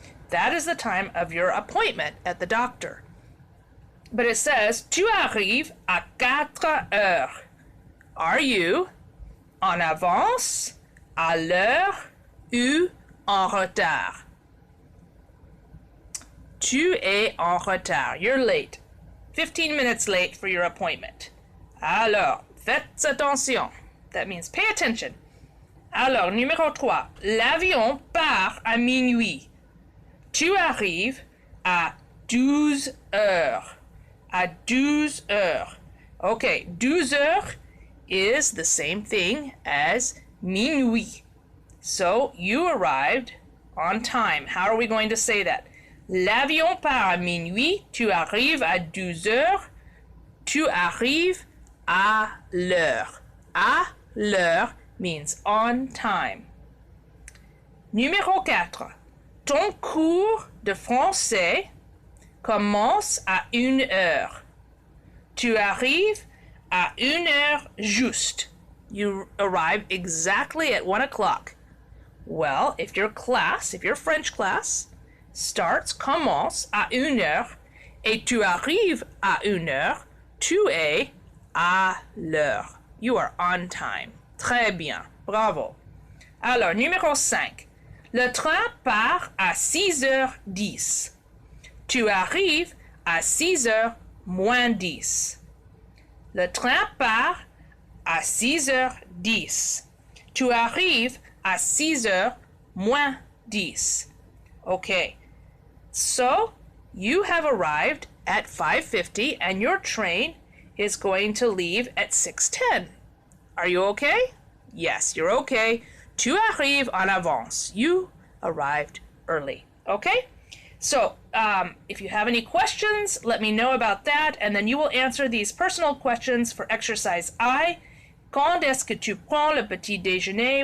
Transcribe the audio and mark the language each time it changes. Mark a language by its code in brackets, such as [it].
[en] That is the time of your appointment at the doctor. But it says, [fr] tu arrives à 4 heures. [en] Are you [fr] en avance, à l'heure, ou en retard? Tu es en retard. [en] You're late. 15 minutes late for your appointment. [fr] Alors, faites attention. [en] That means pay attention. [fr] Alors, numéro 3. L'avion part à minuit. Tu arrives à 12 heures. À 12 heures. [en] Okay, [fr] 12 heures [en] is the same thing as minuit. So, you arrived on time. How are we going to say that? [fr] L'avion part à minuit, tu arrives à 12 heures, tu arrives à l'heure. À l'heure [en] means on time. [fr] Numéro 4. Ton cours de français commence à 1 heure. Tu arrives à 1 heure juste. [en] You arrive exactly at 1 o'clock. Well, if your French class, [fr] commence à 1 heure, et tu arrives à 1 heure, tu es à l'heure. [en] You are on time. [fr] Très bien. Bravo. Alors, numéro 5. Le train part à 6h10. Tu arrives à 6h moins 10. Le train part à 6h10. Tu arrives à 6h moins 10. Okay. [en] So, you have arrived at 5:50 and your train is going to leave at 6:10. Are you okay? Yes, you're okay. [fr] Tu arrives en avance. [en] You arrived early. Okay? So, if you have any questions, let me know about that, and then you will answer these personal questions for exercise I. [fr] Quand est-ce que tu prends le petit déjeuner?